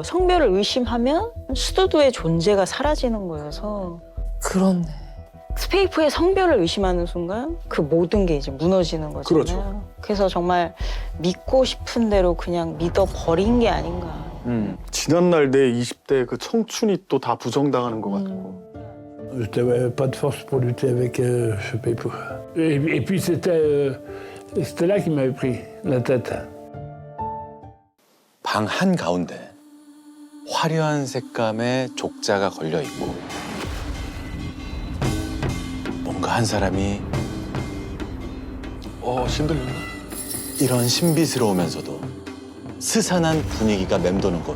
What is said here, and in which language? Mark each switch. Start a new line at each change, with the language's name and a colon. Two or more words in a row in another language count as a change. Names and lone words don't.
Korean: 성별을 의심하면 스두드의 존재가 사라지는 거여서 그렇네. 스페이프의 성별을 의심하는 순간 그 모든 게 이제 무너지는 거잖아요. 그렇죠. 그래서 정말 믿고 싶은 대로 그냥 믿어버린 게 아닌가. 지난날 내 20대 그 청춘이 또 다 부정당하는 것 같고.
French: Je n'avais pas de force pour lutter avec Pepou. Et puis c'était là qu'il m'avait pris la tête.
Korean: 방 한가운데 화려한 색감의 족자가 걸려 있고 뭔가 한 사람이 신들린다. 이런 신비스러우면서도 스산한 분위기가 맴도는 곳.